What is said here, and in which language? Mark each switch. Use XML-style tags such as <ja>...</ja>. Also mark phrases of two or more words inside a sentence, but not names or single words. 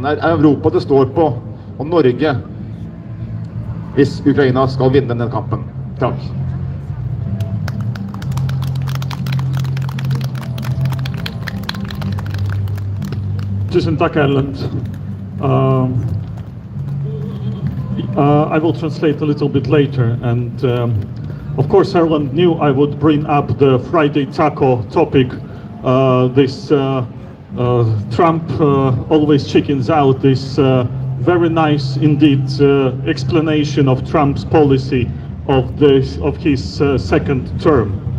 <no>Det er Europa det står på, og Norge, hvis Ukraina skal vinne denne kampen. Takk. Tusen takk, Erlend.</no> <en>I will translate a little bit later, and of course Erlend knew I would bring up the Friday taco topic, this Trump always chickens out, this very nice indeed explanation of Trump's policy of his second term.</en>